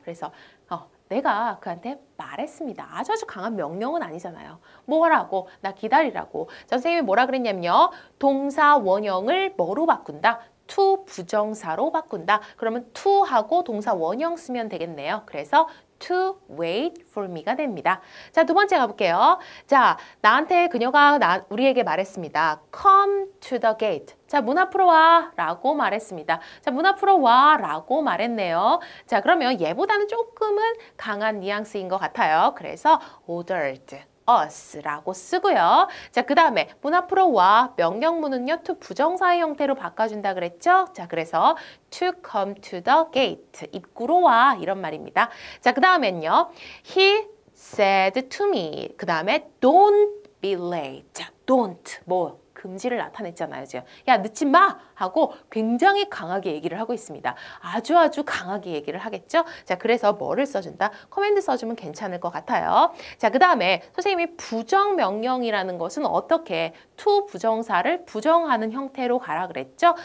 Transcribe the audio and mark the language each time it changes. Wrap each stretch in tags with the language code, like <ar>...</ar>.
<ko>그래서 내가 그한테 말했습니다. 아주 강한 명령은 아니잖아요. 뭐라고? 나 기다리라고. 선생님이 뭐라 그랬냐면요. 동사 원형을 뭐로 바꾼다? to 부정사로 바꾼다. 그러면 to하고 동사 원형 쓰면 되겠네요. 그래서</ko> <en>to wait for me가</en> <ko>됩니다. 자, 두 번째 가볼게요. 자, 나한테 그녀가 우리에게 말했습니다.</ko> <en>Come to the gate.</en> <ko>자, 문 앞으로 와 라고 말했습니다. 자, 문 앞으로 와 라고 말했네요. 자, 그러면 얘보다는 조금은 강한 뉘앙스인 것 같아요. 그래서</ko> <en>ordered us</en> <ko>라고 쓰고요. 자, 그 다음에 문 앞으로 와. 명령문은요. to 부정사의 형태로 바꿔준다 그랬죠? 자, 그래서</ko> <en>to come to the gate.</en> <ko>입구로 와. 이런 말입니다. 자, 그 다음엔요.</ko> <en>He said to me.</en> <ko>그 다음에</ko> <en>don't be late. 자, don't.</en> <ko>금지를 나타냈잖아요, 지금. 야, 늦지 마! 하고 굉장히 강하게 얘기를 하고 있습니다. 아주 강하게 얘기를 하겠죠? 자, 그래서 뭐를 써준다? 커맨드 써주면 괜찮을 것 같아요. 자, 그 다음에 선생님이 부정명령이라는 것은 어떻게 to 부정사를 부정하는 형태로 가라 그랬죠?</ko>